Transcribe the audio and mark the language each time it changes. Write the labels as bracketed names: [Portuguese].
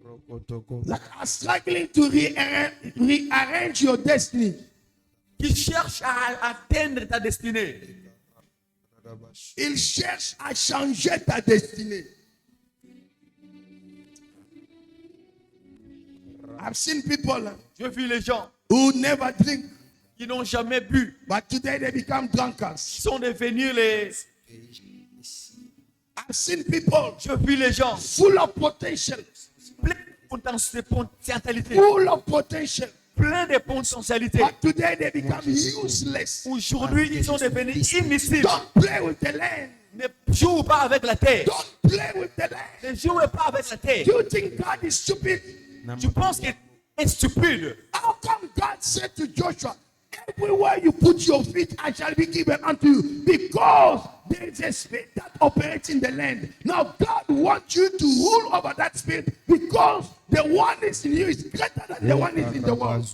[English] that are struggling to rearrange your destiny. [French] qui cherchent à atteindre ta destinée. Ils cherchent à changer ta destinée. [English] I've seen people [French] Je vis les gens [English] who never drink, [French] qui n'ont jamais bu. [English] but today they become drunkards. [French] Qui sont devenus les... [English] I've seen people [French] Je vis les gens [English] full of potential, [French] pleins de potentialité. [English] full of potential, [French] Pleins de potentialité. [English] but today they become useless. [French] Aujourd'hui, ils sont devenus inutiles. [English] Don't play with the land. [French] Ne joue pas avec la terre. [English] Don't play with the land. [French] Ne jouez pas avec la terre. [English] You think God is stupid? [French] Tu penses qu'il est stupide. [English] How come God said to Joshua, everywhere you put your feet, I shall be given unto you? Because there is a spirit that operates in the land. Now God wants you to rule over that spirit because the one is in you is greater than the one is in the world.